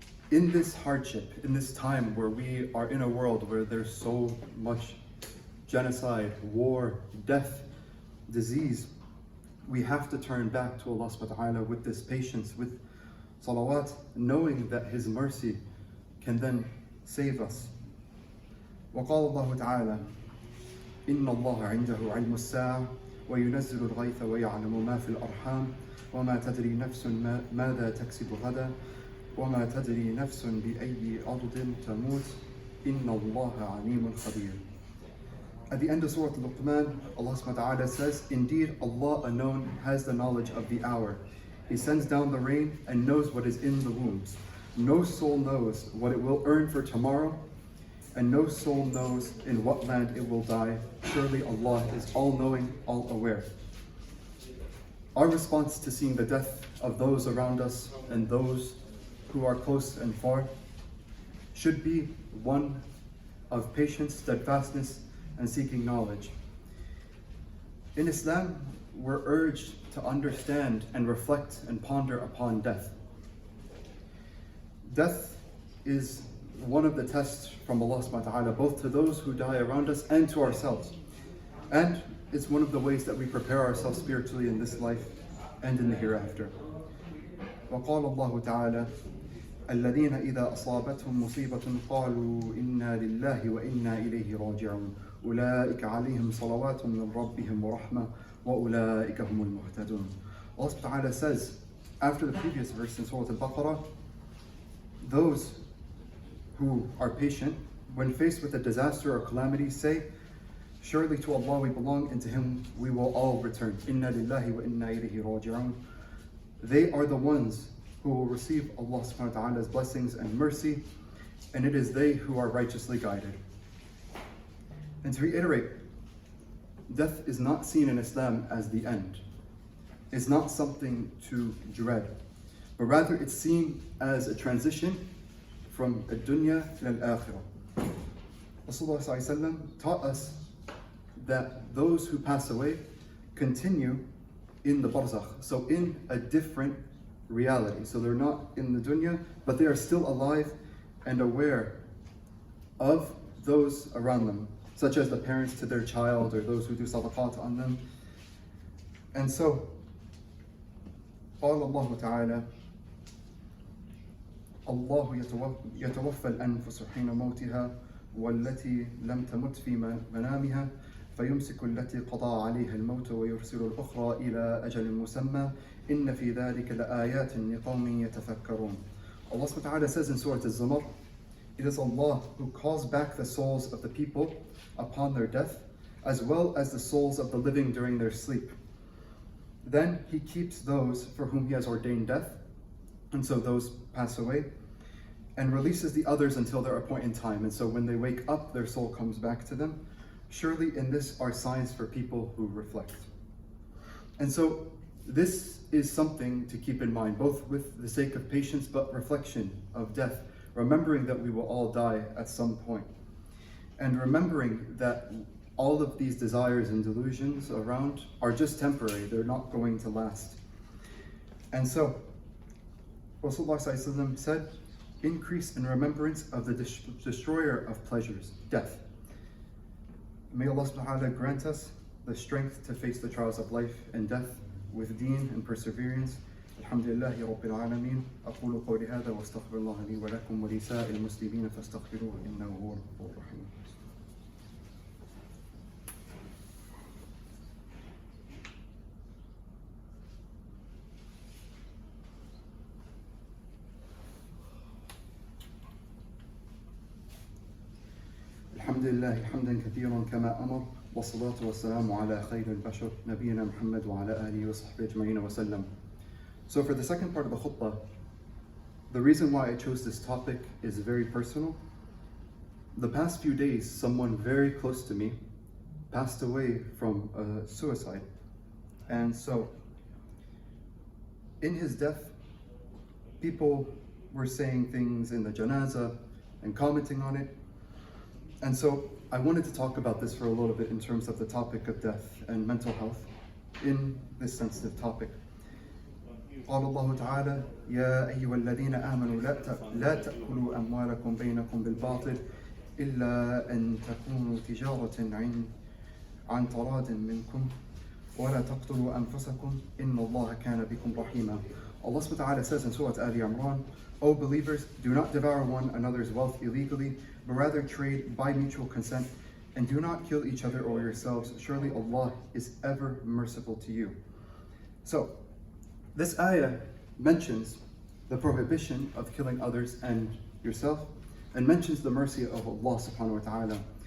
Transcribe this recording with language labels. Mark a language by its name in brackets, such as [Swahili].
[English] In this hardship, in this time where we are in a world where there's so much genocide, war, death, disease, we have to turn back to Allah subhanahu wa ta'ala with this patience, with salawat, knowing that His mercy can then save us. [Arabic] وقال الله تعالى إن الله عنده علم الساعة وينزل الغيث ويعلم ما في الأرحام وما تدري نفس ماذا تكسب غدا وما تدري نفس بأي أرض تموت إن الله عليم خبير. [English] At the end of Surah Al-Luqman, Allah subhanahu wa ta'ala says, indeed Allah alone has the knowledge of the hour. He sends down the rain and knows what is in the wombs. No soul knows what it will earn for tomorrow, and no soul knows in what land it will die. Surely Allah is all-knowing, all-aware. Our response to seeing the death of those around us and those who are close and far should be one of patience, steadfastness, and seeking knowledge. In Islam, we're urged to understand and reflect and ponder upon death. Death is one of the tests from Allah subhanahu wa ta'ala, both to those who die around us and to ourselves. And it's one of the ways that we prepare ourselves spiritually in this life and in the hereafter. [Arabic] وقال الله تعالى الذين إذا أصابتهم مصيبة قالوا إنا لله وإنا إليه راجعون أولئك عليهم صلوات من ربهم ورحمة وأولئك هم المهتدون. [English] Allah subhanahu wa ta'ala says, after the previous verse in Surah Al-Baqarah, those who are patient, when faced with a disaster or calamity, say, surely to Allah we belong and to Him we will all return. [Arabic] Inna lillahi wa inna ilayhi raji'un. [English] They are the ones who will receive Allah subhanahu wa ta'ala's blessings and mercy, and it is they who are righteously guided. And to reiterate, death is not seen in Islam as the end. It's not something to dread, but rather it's seen as a transition from the dunya to al-akhirah. Rasulullah ﷺ taught us that those who pass away continue in the barzakh, so in a different reality. So they're not in the dunya, but they are still alive and aware of those around them, such as the parents to their child or those who do sadaqat on them. And so, [Arabic] قال الله تعالى الله يتوفى الأنفس حين موتها والتي لم تمت في منامها فيمسك التي قضى عليها الموت ويرسل الأخرى إلى أجل مسمى إن في ذلك لآيات لقوم يتفكرون. [English] Allah subhanahu wa ta'ala says in Surah Al-Zumar, it is Allah who calls back the souls of the people upon their death, as well as the souls of the living during their sleep. Then He keeps those for whom He has ordained death, and so those pass away, and releases the others until their appointed time. And so when they wake up, their soul comes back to them. Surely in this are signs for people who reflect. And so this is something to keep in mind, both with the sake of patience, but reflection of death, remembering that we will all die at some point, and remembering that all of these desires and delusions around are just temporary, they're not going to last. And so Rasulullah ﷺ said, increase in remembrance of the destroyer of pleasures, death. May Allah subhanahu wa ta'ala grant us the strength to face the trials of life and death with deen and perseverance. [Arabic] Alhamdulillahi Rabbil Alameen. أقول قولي هذا واستغفر الله لي ولكم ولسائر المسلمين فاستغفروه إنه هو الغفور الرحيم. الحمد لله حمدا كثيرا كما أمر والصلاة والسلام على خير البشر نبينا محمد وعلى آله وصحبه أجمعين وسلم. [English] So for the second part of the khutbah, the reason why I chose this topic is very personal. The past few days, someone very close to me passed away from suicide. And so in his death, people were saying things in the janazah and commenting on it. And so I wanted to talk about this for a little bit in terms of the topic of death and mental health in this sensitive topic. [Arabic] قال الله تعالى يا أيها الذين آمنوا لا تأكلوا أموالكم بينكم بالباطل إلا أن تكونوا تجارة عن تراض منكم ولا تقتلوا أنفسكم إن الله كان بكم رحيما. [English] Allah subhanahu wa ta'ala says in Surah Ali Imran, O believers, do not devour one another's wealth illegally, but rather trade by mutual consent, and do not kill each other or yourselves. Surely Allah is ever merciful to you. So, this ayah mentions the prohibition of killing others and yourself, and mentions the mercy of Allah subhanahu wa ta'ala.